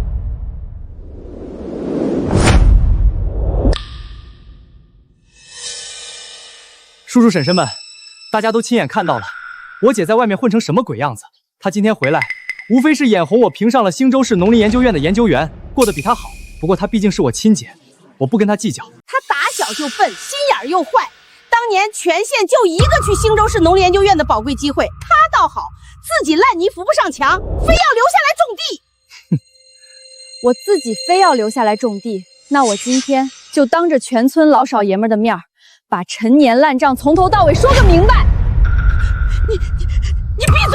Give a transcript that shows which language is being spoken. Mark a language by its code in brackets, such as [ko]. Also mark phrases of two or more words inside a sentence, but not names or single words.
[zh] 叔叔嬸嬸們，大家都親眼看到了，我姐在外面混成什麼鬼樣子。她今天回來，無非是眼紅我評上了興州市農林研究院的研究員，過得比她好。不過她畢竟是我親姐，我不跟她計較。她打小就笨，心眼又壞，当年全县就一个去兴州市农林研究院的宝貴機會，他倒好，自己爛泥扶不上牆，非要留下來種地。我自己非要留下來種地，那我今天就當着全村老少爺們的面兒，把陳年爛賬從頭到尾說個明白。你閉嘴